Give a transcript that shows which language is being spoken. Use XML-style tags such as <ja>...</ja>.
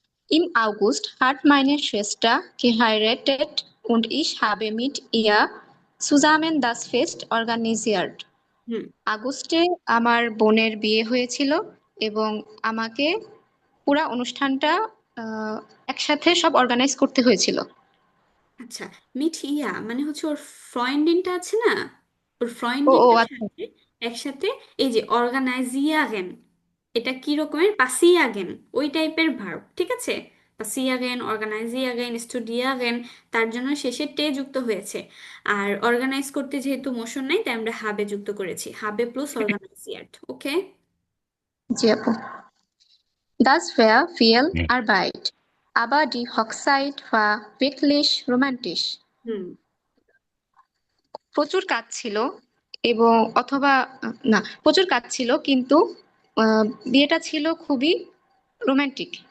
<de>Im August hat meine Schwester geheiratet und ich habe mit ihr সুজামেন দাস ফেস্ট অর্গানিজিয়ার্ড।</de> <bn>হুম আগস্টে আমার বোনের বিয়ে হয়েছিল এবং আমাকে পুরা অনুষ্ঠানটা একসাথে সব অর্গানাইজ করতে হয়েছিল। আচ্ছা, মিঠিয়া মানে হচ্ছে ওর ফ্রয়েন্ডিনটা আছে না, ওর ও ও ফ্রয়েন্ডিনটার আচ্ছা। সাথে একসাথে এই যে অর্গানাইজিয়াগেন, এটা কি রকমের, পাসিয়াগেন ওই টাইপের ভার্ব, ঠিক আছে? পাসিয়াগেন, অর্গানাইজিয়াগেন, স্টুডিয়াগেন, তার জন্য শেষে টে যুক্ত হয়েছে। আর অর্গানাইজ করতে যেহেতু মোশন নাই, তাই আমরা হাবে যুক্ত করেছি, হাবে প্লাস অর্গানাইজিয়ার্ড। ওকে। জি আপু।</bn> <de>Das wäre viel Arbeit, aber die Hochzeit war wirklich romantisch.</de> <bn>হুম প্রচুর কাজ ছিল এবং অথবা না, প্রচুর কাজ ছিল কিন্তু আহ, বিয়েটা ছিল খুবই রোমান্টিক।</bn>